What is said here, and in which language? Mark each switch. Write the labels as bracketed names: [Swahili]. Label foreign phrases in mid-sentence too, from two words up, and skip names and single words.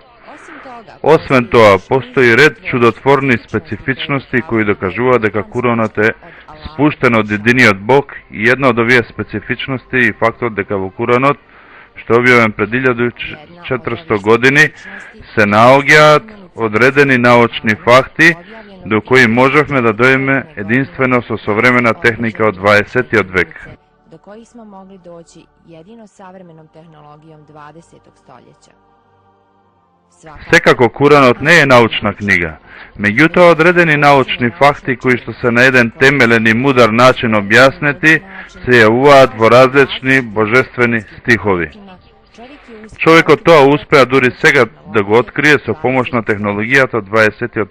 [Macedonian] Освен тоа, постои ред чудотворни специфичности кои докажуваат дека Куранот е спуштен од единиот Бог, и една од овие специфичности и фактот дека во Куранот, што е објавен пред 1400 години, се наоѓаат одредени научни факти до кои можевме да дојдеме единствено со современа техника од 20. век. [Bosnian] Do kojih smo mogli doći jedino savremenom tehnologijom 20. stoljeća. [Macedonian] Секако Куранот не е научна книга, меѓутоа одредени научни факти кои што се на еден темелен и мудар начин објаснети се јавуваат во различни божествени стихови. Човекот тоа успеа дури сега да го открие со помош на технологијата од 20.